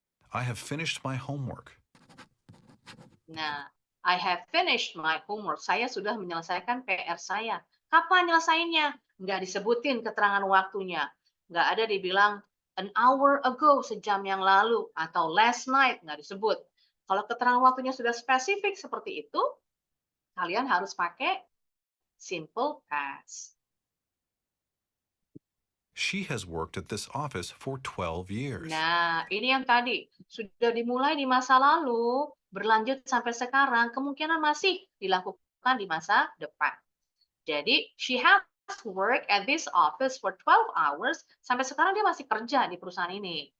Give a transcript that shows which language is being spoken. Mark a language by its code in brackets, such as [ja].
[en] I have finished my homework. Nah, I have finished my homework. [id] Saya sudah menyelesaikan PR saya. Kapan nyelesainnya? Nggak disebutin keterangan waktunya. Nggak ada dibilang [en] an hour ago, [id] sejam yang lalu, atau [en] last night, [id] nggak disebut. Kalau keterangan waktunya sudah spesifik seperti itu, kalian harus pakai simple past. [en] She has worked at this office for 12 years. [id] Nah, ini yang tadi. Sudah dimulai di masa lalu, berlanjut sampai sekarang, kemungkinan masih dilakukan di masa depan. Jadi, [en] she has worked at this office for 12 hours. [id] Sampai sekarang dia masih kerja di perusahaan ini.